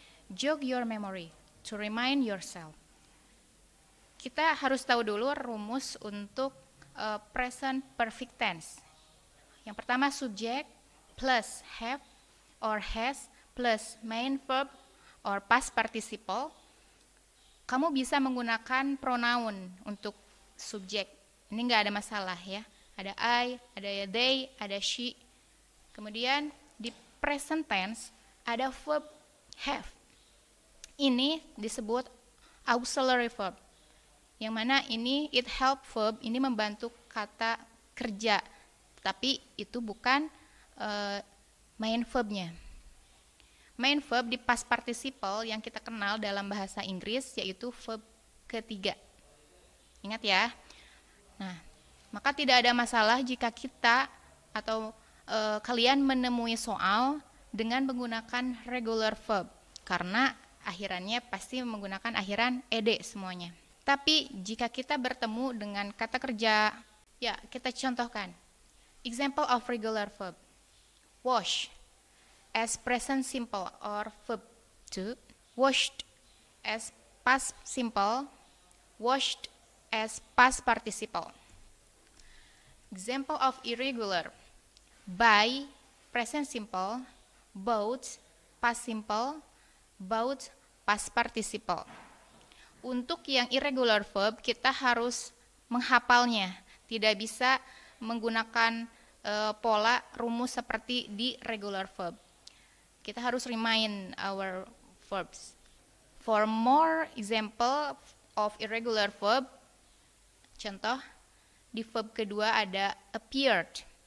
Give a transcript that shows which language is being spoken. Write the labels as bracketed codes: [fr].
[en] Jog your memory to remind yourself. [id] Kita harus tahu dulu rumus untuk present perfect tense. Yang pertama [en] subject plus have or has plus main verb or past participle. [id] Kamu bisa menggunakan pronoun untuk subjek. Ini nggak ada masalah ya. Ada I, ada they, ada she. Kemudian di present tense ada verb have. Ini disebut auxiliary verb. Yang mana ini it help verb, ini membantu kata kerja. Tapi itu bukan main verbnya. Main verb di past participle yang kita kenal dalam bahasa Inggris yaitu verb ketiga. Ingat ya. Nah, maka tidak ada masalah jika kita atau kalian menemui soal dengan menggunakan regular verb karena akhirannya pasti menggunakan akhiran ed semuanya. Tapi jika kita bertemu dengan kata kerja, ya kita contohkan. [en] Example of regular verb. Wash as present simple or verb 2, washed as past simple, washed as past participle. Example of irregular: buy present simple, bought past simple, bought past participle. [id] Untuk yang irregular verb kita harus menghafalnya, tidak bisa menggunakan pola rumus seperti di regular verb. Kita harus [en] remind our verbs. For more example of irregular verb, [id] contoh di verb kedua ada [en] appeared.